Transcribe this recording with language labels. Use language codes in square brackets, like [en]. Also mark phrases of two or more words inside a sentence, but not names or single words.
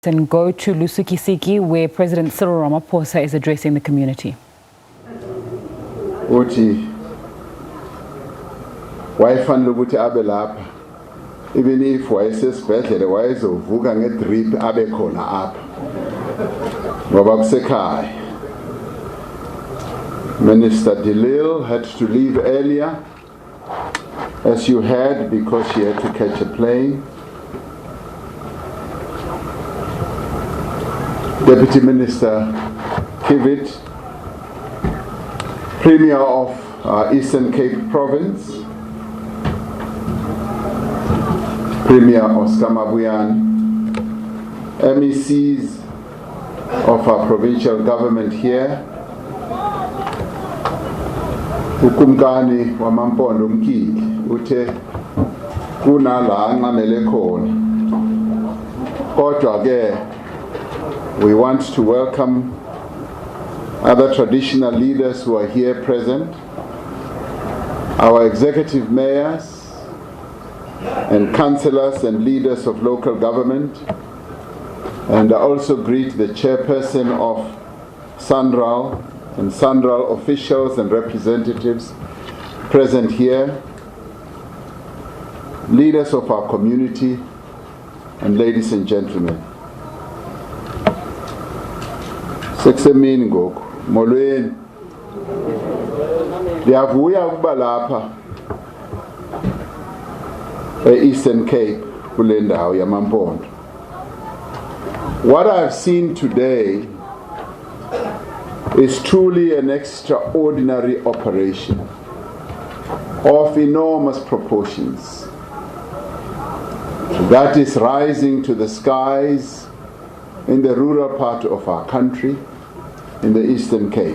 [en] And go to Lusikisiki, where President Cyril Ramaphosa is addressing the community. [zu] Uthi wayefanele ukuthi abe lapha [en] even if [zu] wayesesibhedlela wayezovuka ngedrip abe khona apha ngoba kusekhaya. [en] Minister Delil had to leave earlier, as you heard, because she had to catch a plane. Deputy Minister Kivit, Premier of Eastern Cape Province, Premier Oscar Mabuyan, MECs of our provincial government here, [xh] ukumkani wamampondo mkili uthe kunala anqamele khona kodwa ke [en] we want to welcome other traditional leaders who are here present, our executive mayors and councillors and leaders of local government, and I also greet the chairperson of SANRAL and SANRAL officials and representatives present here, leaders of our community, and ladies and gentlemen. [xh] Seksemini ngoku molweni ndiyavuya ukuba lapha e-Eastern Cape kule ndawo yamaMpondo. [en] What I've seen today is truly an extraordinary operation of enormous proportions that is rising to the skies in the rural part of our country, in the Eastern Cape.